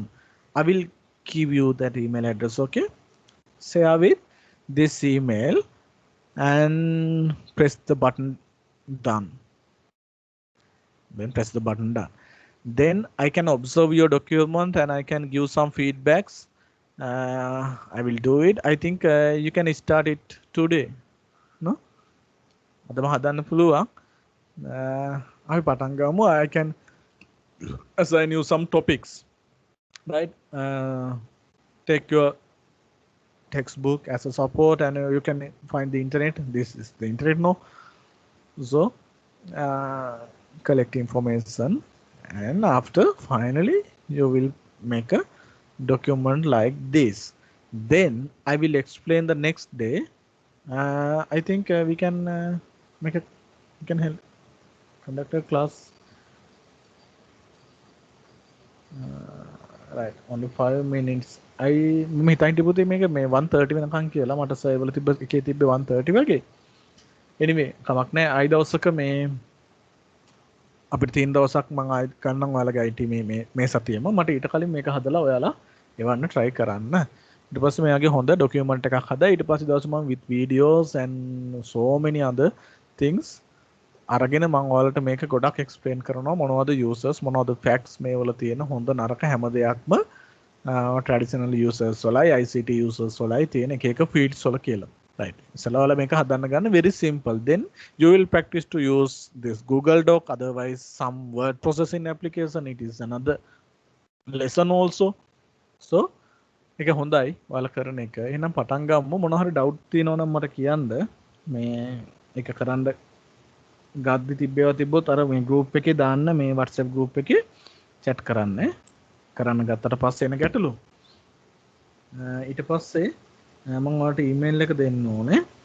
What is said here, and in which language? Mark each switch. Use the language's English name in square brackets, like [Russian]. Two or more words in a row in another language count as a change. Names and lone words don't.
[English] I will give you that email address. Okay, share with this email and press the button done. Then press the button done. Then I can observe your document and I can give some feedbacks. I will do it. I think you can start it today. No? [Sinhala] අදම හදන්න පුළුවන්. අපි පටන් ගමු. [English] I can assign you some topics. Right? Take your textbook as a support and you can find the internet. This is the internet now. So collect information and after finally you will make a document like this. Then I will explain the next day I think we can make it. We can help conduct a class. Right. Only 5 minutes. [Sinhala] I මම හිතන් තිබුණේ මේක මේ 1:30 වෙනකන් කියලා මට සර්වර් වල තිබ්බ එකේ තිබ්බේ 1:30 වගේ. Anyway කමක් නැහැ. ආයි දවසක මේ අපිට තියෙන දවසක් මම ආයි ගන්නම් ඔයාලගේ IT මේ සතියෙම මට ඊට කලින් මේක හදලා ඔයාලා එවන්න try කරන්න. ඊට පස්සේ මෙයාගේ හොඳ document එකක් හදා ඊට පස්සේ දවස් මම [English] with videos and so many other things [Sinhala] අරගෙන මම ඔයාලට මේක ගොඩක් explain කරනවා මොනවද users මොනවද facts මේ වල තියෙන හොඳ නරක හැම දෙයක්ම [English] traditional users [Sinhala] වලයි [English] ICT users [Sinhala] වලයි තියෙන එක එක fields වල කියලා. Right. ඉස්සෙල්ලා ඔයාලා මේක හදන්න ගන්න [English] very simple. Then you will practice to use this Google Doc, otherwise some word processing application. It is another lesson also. [Sinhala] So ඒක හොඳයි ඔයාලා කරන එක. එහෙනම් පටන් ගමු. මොන හරි doubt තියෙනවා නම් මට කියන්න. මේ ඒක කරන්න ගද්දි තිබ්බොත් අර මේ group එකේ දාන්න මේ WhatsApp group එකේ chat කරන්න. කරන්න ගත්තට පස්සේ එන ගැටලු. ඊට පස්සේ මම ඔයාලට email එක දෙන්න ඕනේ.